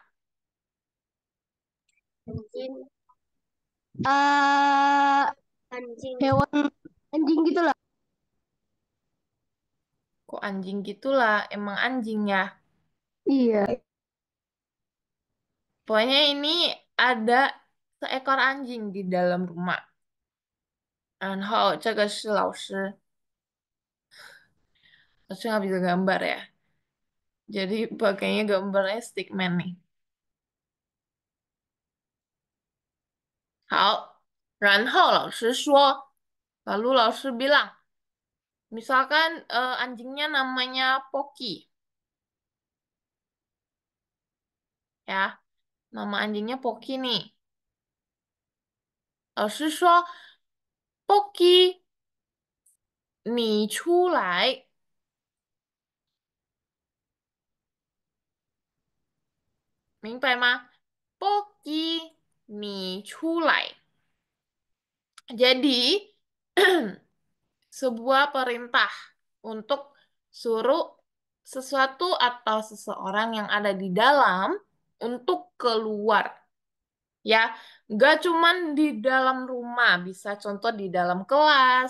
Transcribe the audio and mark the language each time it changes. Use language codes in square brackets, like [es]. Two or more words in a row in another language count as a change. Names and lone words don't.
[id] Eh, hewan anjing gitu lah. Kok anjing gitulah, emang anjing ya. Iya. Pokoknya ini ada seekor anjing di dalam rumah. [zh] 然后这个是老师 [id] nggak bisa gambar ya. Jadi pakainya gambarnya stickman nih. [zh] 好，然后老师说, [id] lalu 老师 bilang, misalkan anjingnya namanya Poki, ya, nama anjingnya Poki nih. [zh] 老师说, Poki, 你出来, 明白吗? Poki, 你出来. [id] Jadi, sebuah perintah untuk suruh sesuatu atau seseorang yang ada di dalam untuk keluar. Ya, nggak cuman di dalam rumah, bisa contoh di dalam kelas.